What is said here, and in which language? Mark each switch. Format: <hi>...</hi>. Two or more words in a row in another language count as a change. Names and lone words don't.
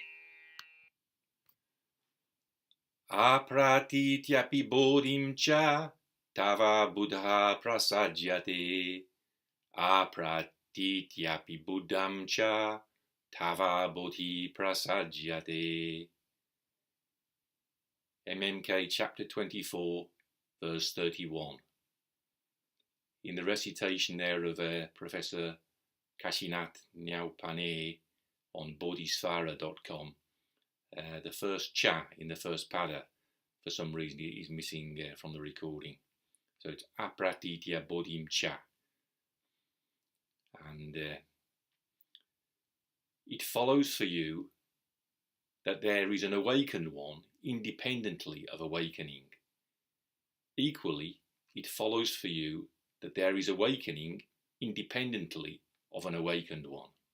<sa>Apratītyāpi bodhiṃ ca tava buddhaḥ prasajyate apratītyāpi buddhaṃ ca tava bodhiḥ prasajyate.</sa> <en>MMK chapter 24 verse 31. In the recitation there of Professor Kashinath Nyaupanē on bodhisvara.com, the first cha in the first pada, for some reason, is missing from the recording. So it's</en> <sa>apratītyā bodhiṃ cha.</sa> <en>And it follows for you that there is an awakened one independently of awakening. Equally, it follows for you that there is awakening independently of an awakened one.</en>